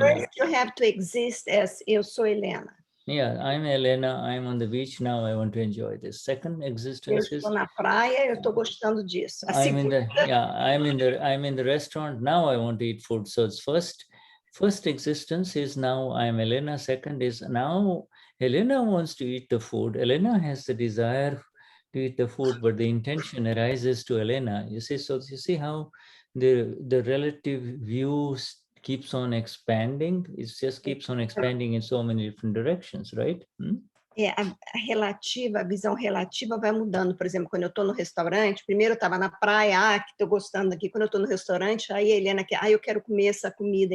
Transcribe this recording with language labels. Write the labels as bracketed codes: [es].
[en] First you have to exist as [pt] eu sou Helena. [en] Yeah, I'm Helena. I'm on the beach now. I want to enjoy this. Second existence [pt] Eu estou na praia, eu estou gostando disso. [en] I'm in the restaurant now. I want to eat food. So it's first existence is now I'm Helena. Second is now Helena wants to eat the food. Helena has the desire to eat the food, but the intention arises to Helena. You see, so you see how the relative views keeps on expanding. It just keeps on expanding in so many different directions, right? [pt] A visão relativa vai mudando. Por exemplo, quando eu estou no restaurante, primeiro eu estava na praia, que estou gostando aqui. Quando eu estou no restaurante, aí a Helena quer, eu quero comer essa comida.